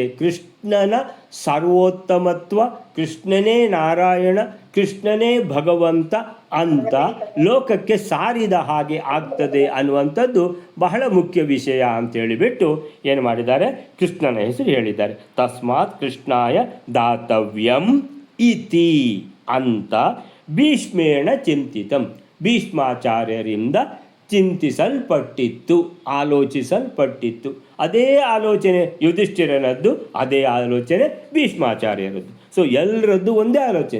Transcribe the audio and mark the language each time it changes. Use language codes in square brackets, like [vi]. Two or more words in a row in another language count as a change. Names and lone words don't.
[kn] ಕೃಷ್ಣನ ಸರ್ವೋತ್ತಮತ್ವ, ಕೃಷ್ಣನೇ ನಾರಾಯಣ, ಕೃಷ್ಣನೇ ಭಗವಂತ ಅಂತ ಲೋಕಕ್ಕೆ ಸಾರಿದ ಹಾಗೆ ಆಗ್ತದೆ ಅನ್ನುವಂಥದ್ದು ಬಹಳ ಮುಖ್ಯ ವಿಷಯ ಅಂತೇಳಿಬಿಟ್ಟು ಏನು ಮಾಡಿದ್ದಾರೆ? ಕೃಷ್ಣನ ಹೆಸರು ಹೇಳಿದ್ದಾರೆ. [sa] ತಸ್ಮಾತ್ ಕೃಷ್ಣಾಯ ದಾತವ್ಯಂ ಇತಿ ಅಂತ ಭೀಷ್ಮೇಣ ಚಿಂತಿತಂ, [kn] ಭೀಷ್ಮಾಚಾರ್ಯರಿಂದ ಚಿಂತಿಸಲ್ಪಟ್ಟಿತ್ತು, ಆಲೋಚಿಸಲ್ಪಟ್ಟಿತ್ತು. ಅದೇ ಆಲೋಚನೆ ಯುಧಿಷ್ಠಿರನದ್ದು, ಅದೇ ಆಲೋಚನೆ ಭೀಷ್ಮಾಚಾರ್ಯರದ್ದು. [en] so so [kn] ಎಲ್ಲರದ್ದು ಒಂದೇ ಆಲೋಚನೆ.